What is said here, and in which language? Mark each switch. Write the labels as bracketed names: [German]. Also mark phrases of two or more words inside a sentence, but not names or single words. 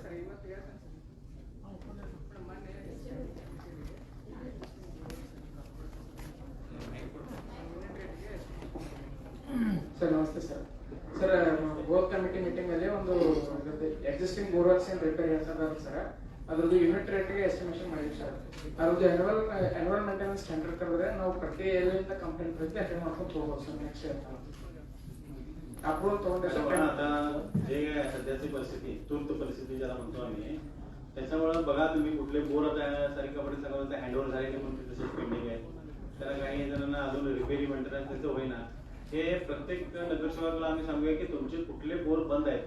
[Kannada] ಸರ್. ನಮಸ್ತೆ ಸರ್. ಸರ್ ಬೋರ್ ಕಮಿಟಿ ಮೀಟಿಂಗ್ ಅಲ್ಲಿ ಒಂದು ಎಕ್ಸಿಸ್ಟಿಂಗ್ ಬೋರ್ವೆಲ್ಸ್ ಏನ್ ರಿಪೇರಿ ಆಗ್ತದ ಸರ್, ಅದ್ರದ್ದು ಯೂನಿಟ್ ರೇಟ್ಗೆ ಎಸ್ಟಿಮೇಷನ್ ಮಾಡಿದ್ವಿ ಸರ್. ಅದ್ರದ್ದು ಆನ್ಯುವಲ್ ಮೇಂಟೆನೆನ್ಸ್ ಟೆಂಡರ್ ಕರೆದ್ರೆ ನಾವು ಪ್ರತಿ ಎಲ್ಲಿಂದ ಕಂಪ್ಲೇಂಟ್ ಬರುತ್ತೆ ಅಟೆಂಡ್ ಮಾಡ್ಕೊಂಡು ಹೋಗ್ಬೋದು ಸರ್. [English] next year [Kannada] अप्रूव्हल तोंडे [Marathi] आता जे सध्याची परिस्थिती तूर्त परिस्थिती ज्याला म्हणतो आम्ही, त्याच्यामुळे बघा तुम्ही कुठले बोर आता सारखी कपडे सगळं हँडओव्हर झाले म्हणून तसेच पेंडिंग आहे. त्याला काही जणांना अजून रिपेअरी मेंटेनन्स त्याचं होईना. हे प्रत्येक नगरसेवकाला आम्ही सांगूया की तुमचे कुठले बोर बंद आहेत.